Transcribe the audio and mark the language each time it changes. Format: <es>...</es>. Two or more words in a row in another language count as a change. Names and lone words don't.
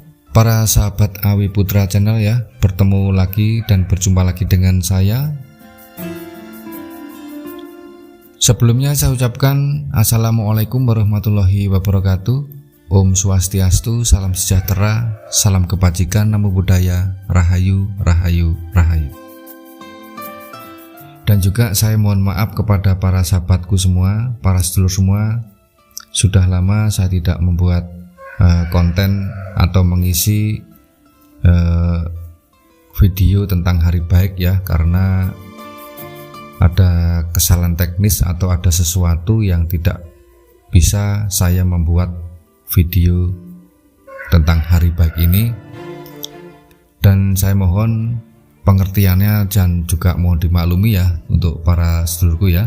<id>Para sahabat Awi Putra Channel ya, bertemu lagi dan berjumpa lagi dengan saya. Sebelumnya saya ucapkan</id> <ar>السلام عليكم ورحمة الله وبركاته.</ar> <ban>Om Swastiastu,</ban> <id>salam sejahtera, salam kebajikan,</id> <pi>namo buddhaya,</pi> <id>rahayu, rahayu, rahayu. Dan juga saya mohon maaf kepada para sahabatku semua, para sedulur semua. Sudah lama saya tidak membuat konten atau mengisi video tentang hari baik ya, karena ada kesalahan teknis atau ada sesuatu yang tidak bisa saya membuat video tentang hari baik ini, dan saya mohon pengertiannya dan juga mohon dimaklumi ya untuk para sedulurku ya.</id>